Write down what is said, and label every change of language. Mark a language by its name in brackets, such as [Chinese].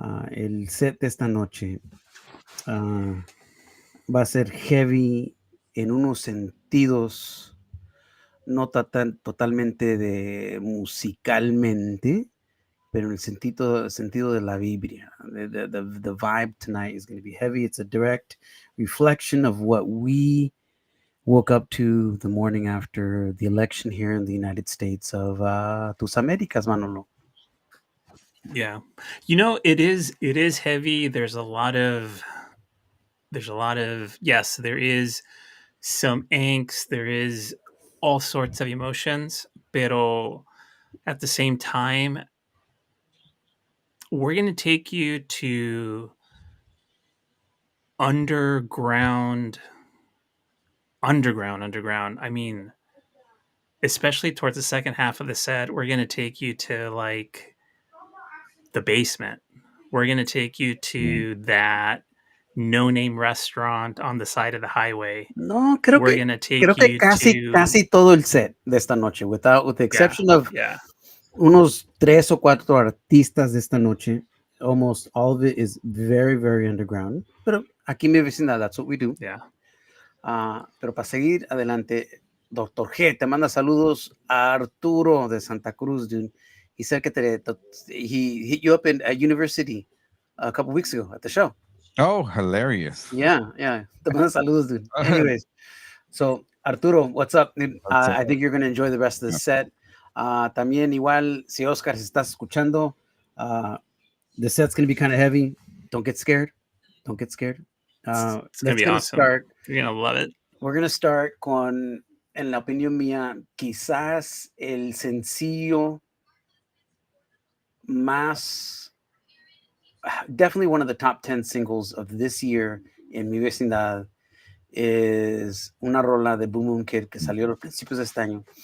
[Spanish] El set de esta noche va a ser heavy en unos sentidos, no totalmente de musicalmente, pero en el sentido de la vibra. [English] The vibe tonight is going to be heavy. It's a direct reflection of what we woke up to the morning after the election here in the United States of Tus Américas, Manolo. Yeah. You know, it is heavy. There's a lot of yes, there is some angst, there is all sorts of emotions, pero at the same time, we're going to take you to underground. I mean, especially towards the second half of the set, we're going to take you to like the basement. We're going to take you to that no-name restaurant on the side of the highway. [Spanish] No, creo [English] We're [Spanish] que [English] going to take you to [Spanish] casi todo el set de esta noche, [English] with the exception of [Spanish] unos 3 o 4 artistas de esta noche. [English] Almost all of it is very, very underground. [Spanish] Pero aquí en mi vecindad, [English] that's what we do. Yeah. [Spanish] Pero para seguir adelante, Dr. G te manda saludos a Arturo de Santa Cruz, dude. [English] He said que he hit you up at university a couple weeks ago at the show. Oh, hilarious. [Spanish] Yeah. Te manda saludos, dude. [English] Anyways, so Arturo, what's up, dude? I think you're going to enjoy the rest of the set. [Spanish] También igual, si Oscar se estás escuchando, [English] the set's going to be kind of heavy. Don't get scared. It's going to be awesome. You're going to love it. We're going to start [Spanish] con, en la opinión mía, quizás el sencillo más, [English] definitely one of the top 10 singles of this year [Spanish] en mi vecindad es una rola de Boom Boom Kid que salió a los principios de este año.